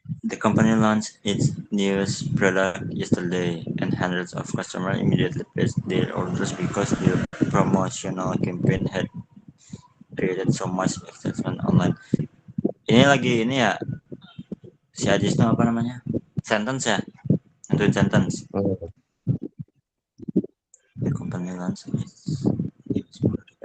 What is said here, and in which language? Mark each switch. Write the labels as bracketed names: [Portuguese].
[English] The company launched its newest product yesterday, and hundreds of customers immediately placed their orders because their promotional campaign had created so much excitement online. [Indonesian] Ini lagi ini ya, si Ajis itu apa namanya? Sentence ya? Nentuin sentence. [English] The company launched its newest product.